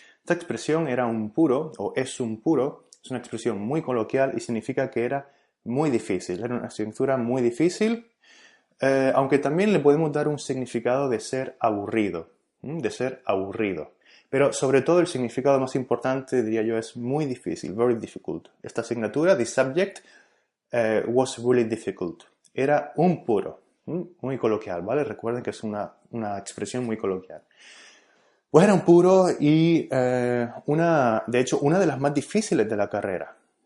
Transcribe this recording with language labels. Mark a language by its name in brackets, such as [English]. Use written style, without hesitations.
[Spanish] Esta expresión era un puro, o es un puro, es una expresión muy coloquial y significa que era muy difícil. Era una asignatura muy difícil, aunque también le podemos dar un significado de ser aburrido, Pero sobre todo el significado más importante, diría yo, es muy difícil, [English] very difficult. [Spanish] Esta asignatura, [English] the subject, was really difficult. [Spanish] Era un puro, muy coloquial, ¿vale? Recuerden que es una expresión muy coloquial. Pues era un puro y, de hecho, una de las más difíciles de la carrera.